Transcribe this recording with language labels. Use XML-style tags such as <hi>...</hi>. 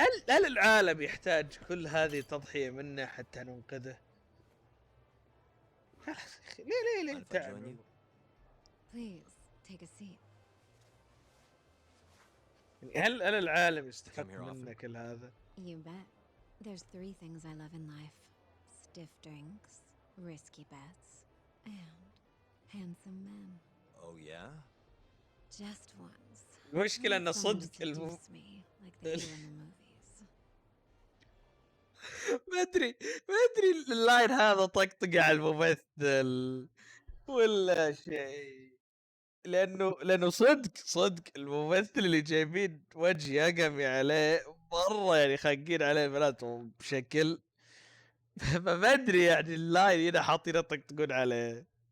<ar>هل العالم يحتاج كل هذه تضحية منا حتى ننقذه؟ ليه تعمل؟</ar> <en>Please, take a seat.</en> <ar>هل العالم يستحق منا كل هذا؟</ar> <en>You bet. There's 3 things I love in life. Stiff drinks, risky bets, and handsome men. Oh yeah? Just ones.</en> <ar>المشكلة إنه</ar> <en>Someone to</en> <ar>صدق</ar> <en>seduce me, like they do in the movies.</en> <ar>ما ادري اللاين هذا طقطق على الممثل ولا شيء، لانه صدق الممثل اللي جايبين وجه يقمي عليه مره يعني خاقين عليه بناتهم بشكل ما ادري يعني اللاين هنا حاطين يطقطقون عليه.</ar>